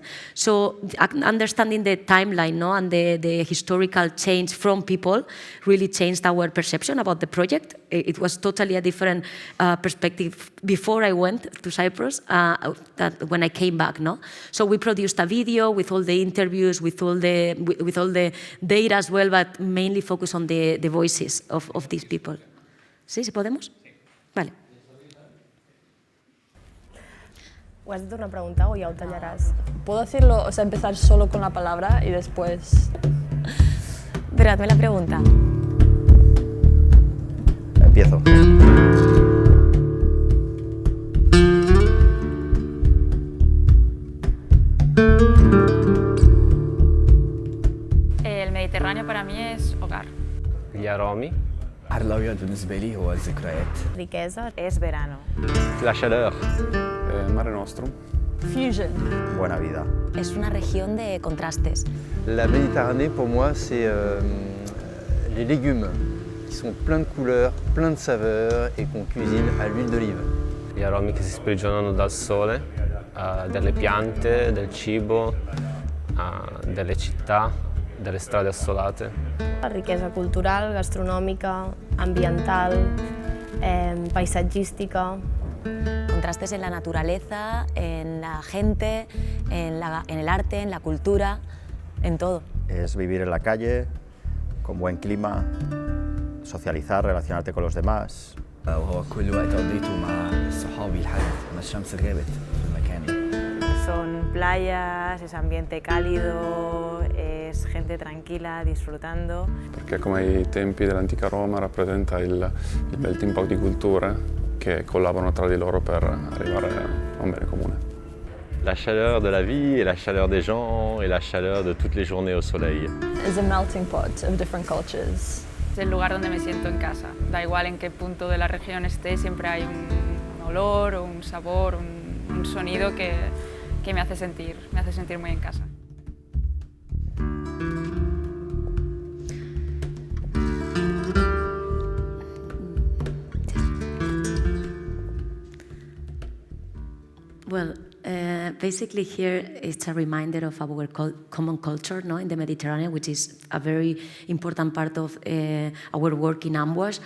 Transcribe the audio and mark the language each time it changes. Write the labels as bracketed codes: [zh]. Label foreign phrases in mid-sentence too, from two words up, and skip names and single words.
[en] So understanding the timeline and the historical change from people really changed our perception about the project. It was totally a different perspective before I went to Cyprus that when I came back. So we produced a video with all the interviews, with all the data as well, but mainly focus on the voices of these people. [es] ¿Sí? ¿Si podemos? Vale. ¿O has hecho una pregunta o ya lo tallarás? ¿Puedo decirlo, o sea, empezar solo con la palabra y después...? Pero hazme la pregunta. Empiezo. El Mediterráneo para mí es hogar. [ar] يا رامي. البحر الأبيض بالنسبة لي هو الذكريات. [es] Riqueza es verano. [fr] La chaleur. [la] Mare Nostrum. [es] Fusion. Buena vida. Es una región de contrastes. [fr] La Méditerranée, pour moi, c'est les légumes qui sont pleins de couleurs, pleins de saveurs et qu'on cuisine à l'huile d'olive. [it] Gli aromi che si sprigionano dal sole, delle piante, del cibo, delle città, delle strade assolate. [ca] La riquesa cultural, gastronòmica, ambiental, paisatgística. [es] Contrastes en la naturaleza, en la gente, en el arte, en la cultura, en todo. Es vivir en la calle, con buen clima, socializar, relacionarte con los demás. [ar] وهو كل وقت قضيته مع صحابي لحد ما الشمس غابت في المكان ده. [es] Son playas, es ambiente cálido, es gente tranquila, disfrutando. [it] Perché come ai tempi dell'antica Roma rappresenta il bel tempo di culture che collaborano tra di loro per arrivare a un bene comune. [fr] La chaleur de la vie et la chaleur des gens et la chaleur de toutes les journées au soleil. [en] It's a melting pot of different cultures. [es] Es el lugar donde me siento en casa. Da igual en qué punto de la región esté, siempre hay un olor o un sabor, un sonido que me hace sentir muy en casa. [en] Well, basically here it's a reminder of our common culture, no, in the Mediterranean, which is a very important part of our work in Ambush.